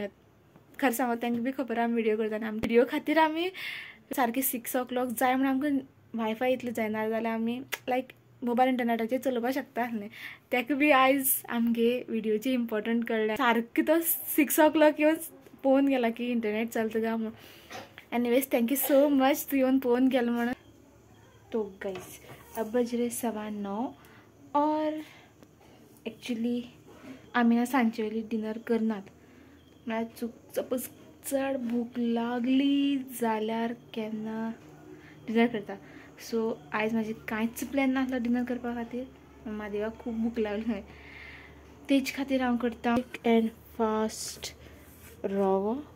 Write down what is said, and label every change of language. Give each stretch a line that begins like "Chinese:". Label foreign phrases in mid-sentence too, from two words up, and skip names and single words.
Konkani: खरें सांगो तांकां बी खबर आमी व्हिडिओ करता आनी आमी व्हिडिओ खातीर आमी सारकी 6 o'clock जाय म्हण आमकां वायफाय इतलें जायना जाल्यार आमी लायक मोबायल इंटरनेटाचेर चलोवपाक शकता आसलें. ताका बी आयज आमगे व्हिडिओची इम्पॉर्टंट कळ्ळें. सारकें तो 6 o'clock येवन पळोवन गेला की इंटरनेट चलता काय म्हणून.
English: anyways thank you so much
Konkani: तूं येवन पळोवन गेलो म्हणून.
Hindi: तो गाइस अब बज रहे 9:15 और एक्चुअली
Konkani: आमी ना सांजचे वेळी डिनर करनात.
Hindi: म्हळ्यार सपोज चड भूक लागली जाल्यार केन्ना डिनर करता. सो आयज म्हाजी कांयच प्लॅन नासलो डिनर करपा खातीर. म्हादेवाक खूब भूक लागली खंय तेज खातीर हांव करता
English: and fast
Hindi: रवो.